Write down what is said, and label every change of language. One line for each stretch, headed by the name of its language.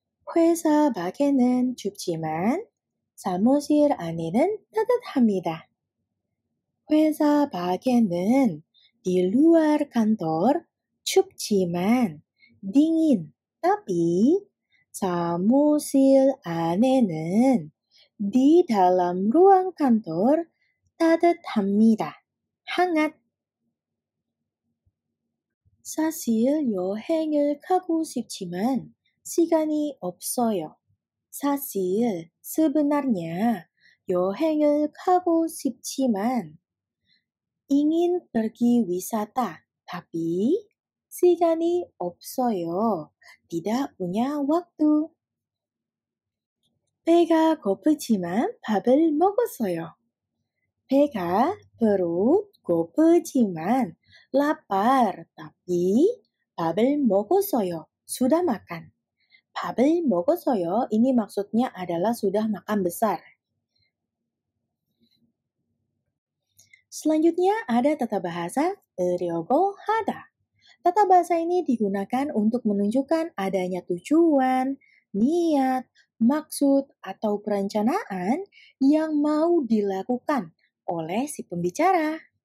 Korean: 회사 밖에는 춥지만 사무실 안에는 따뜻합니다. 회사 밖에는
Indonesian: di luar kantor
Korean: 춥지만
Indonesian: dingin, tapi
Korean: 사무실 안에는
Indonesian: di dalam ruang kantor
Korean: 따뜻합니다.
Indonesian: hangat.
Korean: 사실 여행을 가고 싶지만 시간이 없어요. 사실
Indonesian: sebenarnya
Korean: 여행을 가고 싶지만
Indonesian: ingin pergi wisata, tapi
Korean: 시간이 없어요.
Indonesian: Tidak punya waktu.
Korean: 배가 고프지만 밥을 먹었어요. 배가
Indonesian: perut
Korean: 고프지만
Indonesian: lapar, tapi
Korean: 밥을 먹었어요.
Indonesian: Sudah makan.
Korean: 밥을 먹었어요.
Indonesian: Ini maksudnya adalah sudah makan besar. Selanjutnya ada tata bahasa 으려고 하다. Tata bahasa ini digunakan untuk menunjukkan adanya tujuan, niat, maksud, atau perencanaan yang mau dilakukan oleh si pembicara.